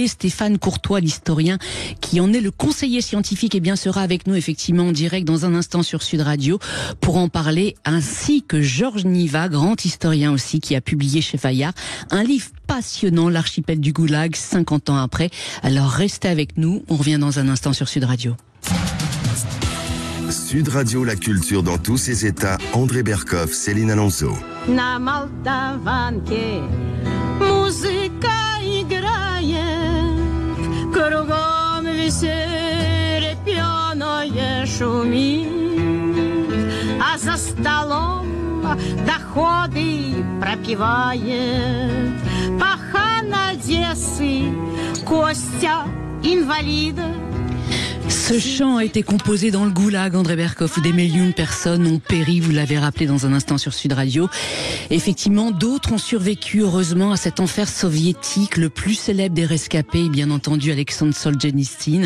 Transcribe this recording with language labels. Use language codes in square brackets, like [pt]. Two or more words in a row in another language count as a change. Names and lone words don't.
[fr] Stéphane Courtois, l'historien, qui en est le conseiller scientifique, et bien sera avec nous effectivement en direct dans un instant sur Sud Radio pour en parler, ainsi que Georges Niva, grand historien aussi, qui a publié chez Fayard un livre passionnant, l'archipel du Goulag, 50 ans après. Alors restez avec nous, on revient dans un instant sur Sud Radio. Sud Radio, la culture dans tous ses états. André Berkoff, Céline Alonso. [ru] На Молдаванке музыка играет, кругом веселье пьяное шумит, а за столом доходы пропивает пахан Одессы Костя инвалида. [fr] Ce chant a été composé dans le Goulag, André Berkoff, où des millions de personnes ont péri, vous l'avez rappelé dans un instant sur Sud Radio. Effectivement, d'autres ont survécu, heureusement, à cet enfer soviétique. Le plus célèbre des rescapés, bien entendu, Alexandre Solzhenitsyn.